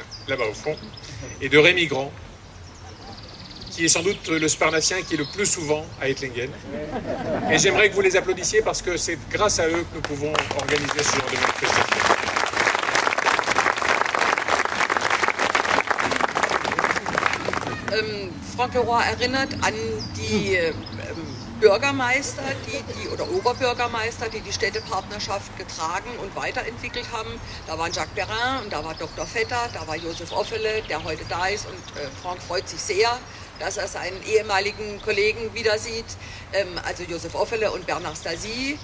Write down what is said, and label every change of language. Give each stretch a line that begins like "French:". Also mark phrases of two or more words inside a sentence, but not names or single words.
French: Là-bas au fond, et de Rémi Grand, qui est sans doute le Sparnacien qui est le plus souvent à Ettlingen. Et j'aimerais que vous les applaudissiez parce que c'est grâce à eux que nous pouvons organiser ce genre de manifestation.
German: Franck Leroy erinnert an die Bürgermeister, oder Oberbürgermeister, die die Städtepartnerschaft getragen und weiterentwickelt haben. Da waren Jacques Perrin und da war Dr. Vetter, da war Joseph Hoffele, der heute da ist. Und Franck freut sich sehr, dass er seinen ehemaligen Kollegen wieder sieht, also Joseph Hoffele und Bernard Stasi.